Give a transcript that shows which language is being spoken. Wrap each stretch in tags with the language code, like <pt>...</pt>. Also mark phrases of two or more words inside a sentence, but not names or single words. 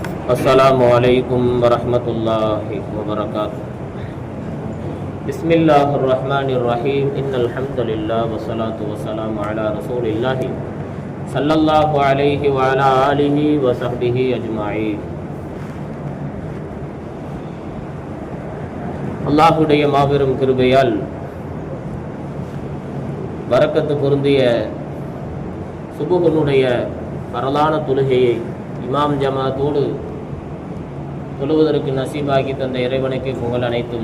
<ar>السلام عليكم ورحمة الله وبركاته. بسم الله الرحمن الرحيم. إن الحمد لله والصلاة والسلام على رسول الله صلى الله عليه وعلى آله وصحبه أجمعين.</ar> <ta>அல்லாஹுடைய மாபெரும் கிருபையால் பரக்கத்து பொருந்திய சுபுகனுடைய பரலான தொழுகையை இமாம் ஜமாத்தோடு தொழுவதற்கு நசீபாக்கி தந்த இறைவனுக்கு புகழ் அனைத்தும்.</ta>